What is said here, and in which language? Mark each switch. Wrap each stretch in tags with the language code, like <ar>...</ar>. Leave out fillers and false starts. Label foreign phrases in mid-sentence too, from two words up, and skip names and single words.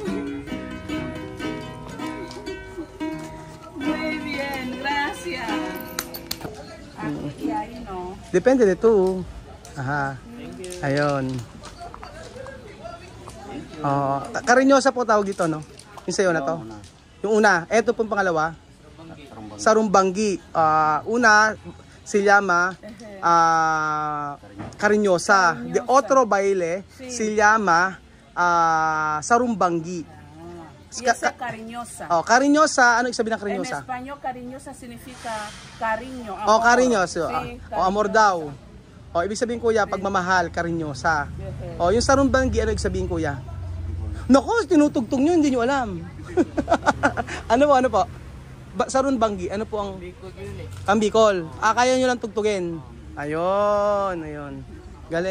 <es>Muy bien, gracias. Aquí ahí no. Depende de tú.</es> <tl>Aha. Ayun. Cariñosa po tawag dito, no? Yung sa'yo na to. Yung una. Eto pong pangalawa. Sarumbanggi.</tl> <es>Una, se llama cariñosa. De otro baile se llama sarumbanggi. Y esa cariñosa. Oh, cariñosa,</es> <tl>ano ibig sabihin ng cariñosa?</tl> <es>En español, cariñosa significa cariño, amor. Oh, cariñoso. Sí,</es> <tl>Oh, amor daw. Oh, ibig sabihin kuya, pagmamahal, cariñosa. Oh, yung sarumbanggi, ano ibig sabihin kuya? Naku, tinutugtog nyo, hindi nyo alam. Ano po? Sarumbanggi, ano po ang... Bicol yun eh. Ang Bicol. Kaya nyo lang tugtugin. Ayun, ayun. Galing.</tl>